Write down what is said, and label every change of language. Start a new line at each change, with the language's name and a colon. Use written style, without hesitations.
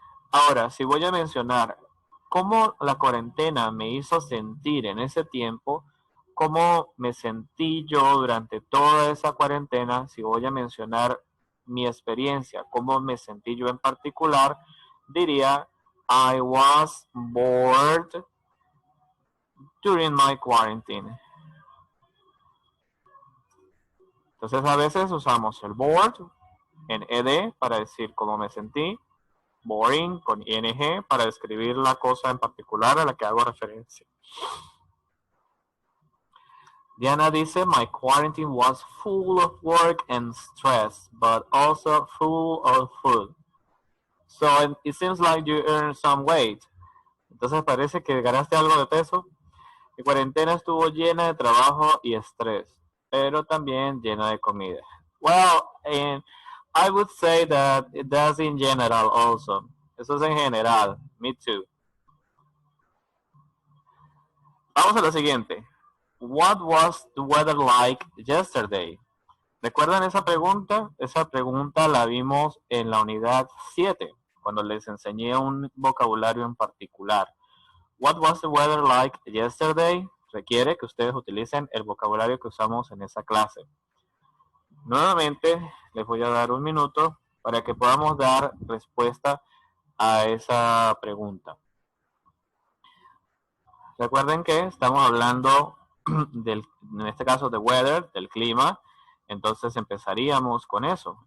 Spanish: Ahora, si voy a mencionar cómo la cuarentena me hizo sentir en ese tiempo, cómo me sentí yo durante toda esa cuarentena, si voy a mencionar mi experiencia, cómo me sentí yo en particular, diría
English: I was bored during my quarantine.
Spanish: Entonces a veces usamos el bored en ed para decir cómo me sentí, boring con ing para describir la cosa en particular a la que hago referencia. Diana dice,
English: my quarantine was full of work and stress, but also full of food. So it seems like you earned some weight.
Spanish: Entonces parece que ganaste algo de peso. Mi cuarentena estuvo llena de trabajo y estrés, pero también llena de comida.
English: Well, and I would say that it does in general also.
Spanish: Eso es en general.
English: Me too.
Spanish: Vamos a la siguiente.
English: What was the weather like yesterday?
Spanish: ¿Recuerdan esa pregunta? Esa pregunta la vimos en la unidad 7, cuando les enseñé un vocabulario en particular.
English: What was the weather like yesterday?
Spanish: Requiere que ustedes utilicen el vocabulario que usamos en esa clase. Nuevamente, les voy a dar un minuto para que podamos dar respuesta a esa pregunta. Recuerden que estamos hablando en este caso de weather, del clima, entonces empezaríamos con eso.